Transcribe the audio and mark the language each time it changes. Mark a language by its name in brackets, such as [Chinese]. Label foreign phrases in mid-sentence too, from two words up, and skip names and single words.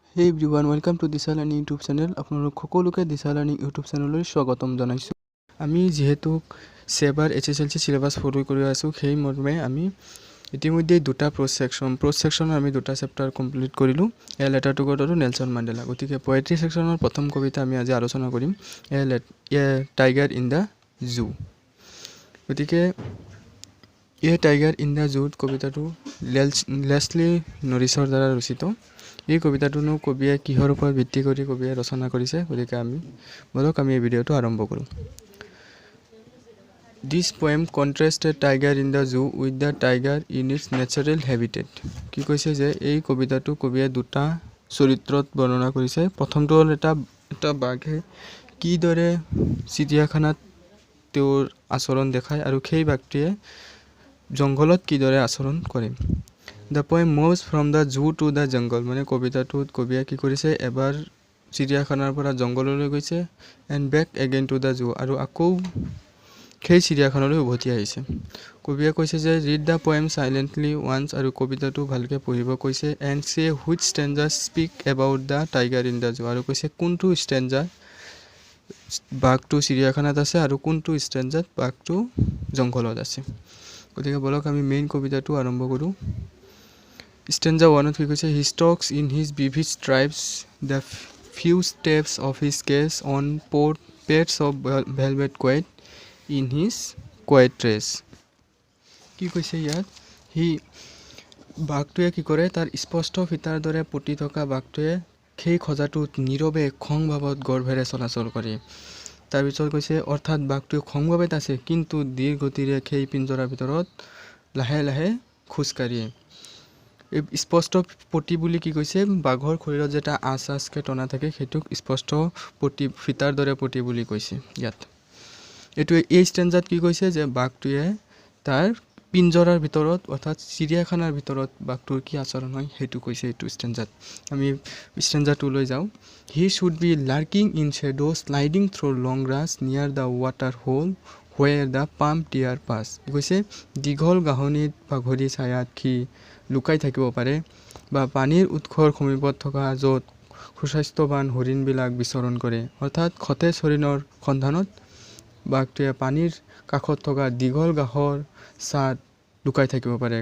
[English] Hey everyone, welcome to Disha Learning YouTube channel. [Assamese] আপোনালোক সকলোকে Disha Learning YouTube channelলৈ স্বাগতম জনাইছো। আমি যেহেতু সেবাৰ HSLC [English] syllabus follow [Assamese] কৰি আছো, সেই মৰ্মে আমি ইতিমধ্যে দুটা [English] prose section [Assamese] আমি দুটা [English] chapter complete [Assamese] কৰিলো। [English] A Letter to God আৰু নেলসন মান্ডেলা। [Assamese] গতিকে [English] poetry section [Assamese] প্ৰথম কবিতা আমি আজি আলোচনা কৰিম। [English] A Tiger in the Zoo. [Assamese] গতিকে এ টাইগাৰ ইন দা জু কবিতাটো লেছলি নৰিছৰ দ্বাৰা ৰচিত। এই কবিতাটোনো কবিয়ে কিহৰ ওপৰত ভিত্তি কৰি কবিয়ে ৰচনা কৰিছে, গতিকে আমি এই ভিডিঅ'টো আৰম্ভ কৰোঁ। [English] This poem contrasts a tiger in the zoo with the tiger in its natural habitat. [Assamese] কি কৈছে যে এই কবিতাটো কবিয়ে দুটা চৰিত্ৰত বৰ্ণনা কৰিছে। প্ৰথমটো হ'ল এটা বাঘে কিদৰে চিৰিয়াখানাত তেওঁৰ আচৰণ দেখায় আৰু সেই বাঘটোৱে জংঘলত কিদৰে আচৰণ কৰে। [English] The poem moves from the zoo to the jungle. [Assamese] মানে কবিতাটোত কবিয়ে কি কৰিছে, এবাৰ চিৰিয়াখানাৰ পৰা জংঘললৈ গৈছে [English] and back again to the zoo, [Assamese] আৰু আকৌ সেই চিৰিয়াখানালৈ উভতি আহিছে। কবিয়ে কৈছে যে [English] read the poem silently once, [Assamese] আৰু কবিতাটো ভালকৈ পঢ়িব কৈছে [English] and say which stanza speak about the tiger in the zoo, [Assamese] আৰু কৈছে কোনটো ষ্টেঞ্জা বাঘটো চিৰিয়াখানাত আছে আৰু কোনটো ষ্টেঞ্জাত বাঘটো জংঘলত আছে। গতিকে বলক আমি মেইন কবিতাটো আৰম্ভ কৰোঁ। Stanza 1 কি কৈছে, [English] he stalks in his vivid stripes the few steps of his case on pads of velvet quiet in his quiet trace. [Assamese] কি কৈছে ইয়াত, সি বাঘটোৱে কি কৰে, তাৰ স্পষ্ট ফিতাৰ দৰে পতি থকা বাঘটোৱে সেই খজাটোত নীৰৱে খংভাৱত গৰ্ভেৰে চলাচল কৰে। তাৰপিছত কৈছে অৰ্থাৎ বাঘটোৱে খংভাৱত আছে কিন্তু ধীৰ গতিৰে সেই পিঞ্জৰাৰ ভিতৰত লাহে লাহে খোজকাঢ়িয়ে। এই স্পষ্ট পতি বুলি কি কৈছে, বাঘৰ শৰীৰত যেটা আচকে টনা থাকে সেইটোক স্পষ্ট পতি ফিতাৰ দৰে পতি বুলি কৈছে ইয়াত। এই ষ্টেঞ্জাত কি কৈছে যে বাঘটোৱে তাৰ পিঞ্জৰাৰ ভিতৰত অৰ্থাৎ চিৰিয়াখানাৰ ভিতৰত বাঘটোৰ কি আচৰণ হয় সেইটো কৈছে এইটো ষ্টেঞ্জাত। আমি ষ্টেঞ্জা 2 লৈ যাওঁ। [English] he should be lurking in shadow sliding through long grass near the water hole where the palm deer pass. [Assamese] কৈছে দীঘল গাহনিত পাঘৰি ছায়াত সি লুকাই থাকিব পাৰে বা পানীৰ উৎসৰ সমীপত থকা য'ত সুস্বাস্থ্যৱান হৰিণবিলাক বিচৰণ কৰে। অৰ্থাৎ সতেজ হৰিণৰ সন্ধানত বাঘটোৱে পানীৰ কাষত থকা দীঘল ঘাঁহৰ ছাঁত লুকাই থাকিব পাৰে।